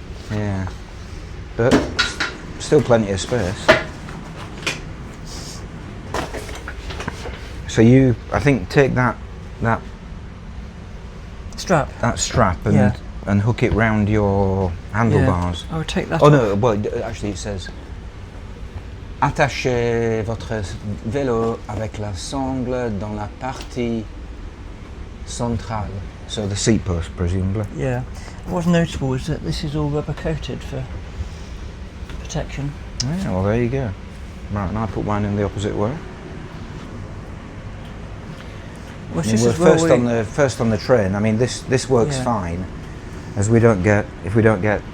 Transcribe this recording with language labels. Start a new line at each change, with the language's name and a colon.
English: Yeah, but still plenty of space. So you, I think, take that strap and hook it round your handlebars. Yeah. I would take that Oh off. no, well actually it says
French: attachez votre vélo avec la sangle dans la partie centrale.
English: So the seat post, presumably. Yeah. What's notable is that this is all rubber coated for protection. Yeah, well there you go. Right, and I put mine in the opposite way. Well, I mean, we're first on the train. I mean, this works fine, as if we don't get